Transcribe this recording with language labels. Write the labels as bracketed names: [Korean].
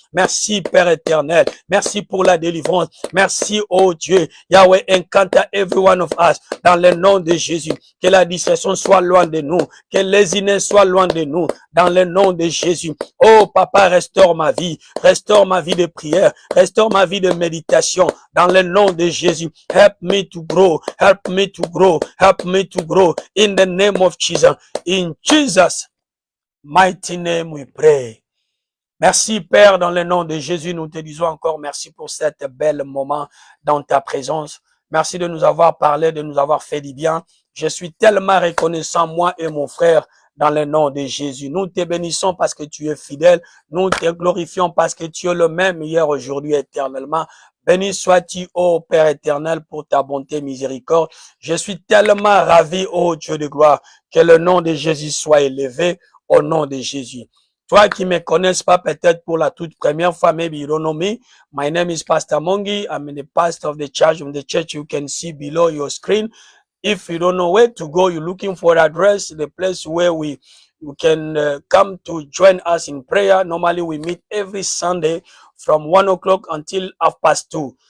[French] Merci Père éternel, merci pour la délivrance. Merci, oh Dieu, Yahweh, [English] encounter every one of us, [French] dans le nom de Jésus. Que la distraction soit loin de nous, que les inés soient loin de nous, dans le nom de Jésus. Oh Papa, restaure ma vie de prière, restaure ma vie de méditation, dans le nom de Jésus. [English] Help me to grow, help me to grow, help me to grow, in the name of Jesus. In Jesus' mighty name we pray. [French] Merci Père, dans le nom de Jésus, nous te disons encore merci pour cet bel moment dans ta présence. Merci de nous avoir parlé, de nous avoir fait du bien. Je suis tellement reconnaissant, moi et mon frère, dans le nom de Jésus. Nous te bénissons parce que tu es fidèle. Nous te glorifions parce que tu es le même hier, aujourd'hui, éternellement. Béni sois-tu, ô Père éternel, pour ta bonté et miséricorde. Je suis tellement ravi, ô Dieu de gloire, que le nom de Jésus soit élevé au nom de Jésus. Toi qui me connaisses pas peut-être pour la toute première fois, [English] maybe you don't know me. My name is Pastor Mongi. I'm the pastor of the church. From the church you can see below your screen. If you don't know where to go, you're looking for address, the place where you can come to join us in prayer. Normally we meet every Sunday from 1 o'clock until 2:30.